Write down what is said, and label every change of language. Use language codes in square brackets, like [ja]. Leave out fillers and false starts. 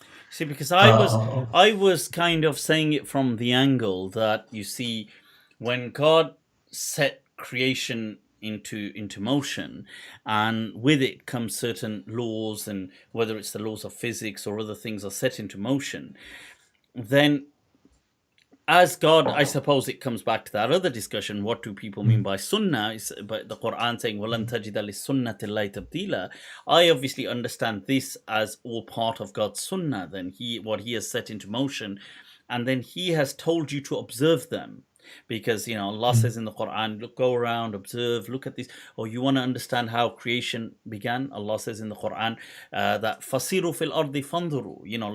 [en] See, because I was kind of saying it from the angle that, you see, when God set creation into motion, and with it comes certain laws, and whether it's the laws of physics or other things are set into motion, then as God, I suppose it comes back to that other discussion. What do people mean by sunnah? But the Quran saying [ar] وَلَن تَجِدَ لِلسُّنَّةِ اللَّهِ تَبْدِيلًا. [en] I obviously understand this as all part of God's sunnah. Then what he has set into motion, and then he has told you to observe them. Because Allah says in the Quran, look, go around, observe, look at this. Or you want to understand how creation began? Allah says in the Quran that [ar] فَصِيرُوا فِي الْأَرْضِ فَانْظُرُوا.